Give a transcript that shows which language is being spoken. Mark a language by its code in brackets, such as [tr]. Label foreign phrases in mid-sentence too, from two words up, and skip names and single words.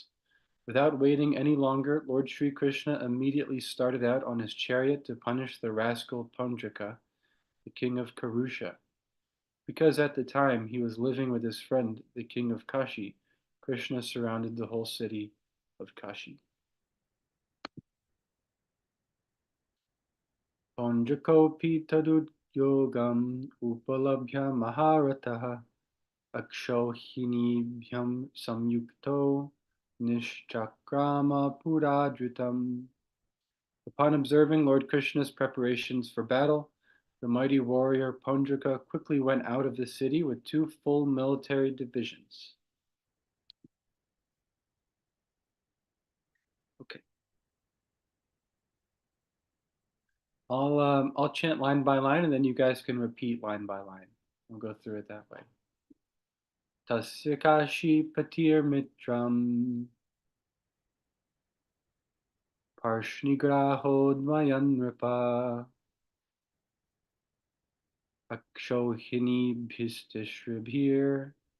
[en] Without waiting any longer, Lord Sri Krishna immediately started out on his chariot to punish the rascal Ponjaka, the king of Karusha. Because at the time he was living with his friend, the king of Kashi, Krishna surrounded the whole city of Kashi. [sa] पौण्ड्रकोऽपि तदुद्योगम् उपलभ्य महारथः अक्षौहिणीभ्यां संयुक्तो निश्चक्राम पुराद् द्रुतम्. [en] Upon observing Lord Krishna's preparations for battle, the mighty warrior Ponjaka quickly went out of the city with 2 full military divisions. Okay. I'll chant line by line, and then you guys can repeat line by line. We'll go through it that way. [sa] तस्य काशीपतिर् मित्रं पार्ष्णिग्राहोऽन्वयान् नृप अक्षौहिणीभिस् तिसृभिर्